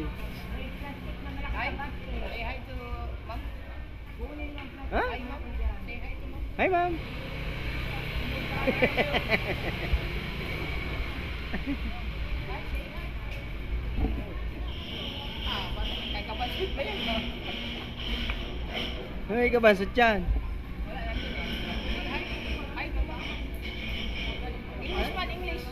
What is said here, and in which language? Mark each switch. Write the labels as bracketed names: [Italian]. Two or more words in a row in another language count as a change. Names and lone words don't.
[English] Hi. Say hi to Ma'am. Ha? Hi, Ma'am. Say hi to Ma'am. Hi ma'am. [Waray] Kay kapansin ba yan? Ay, kabansot yan. [English] Hi to Ma'am. English man, English.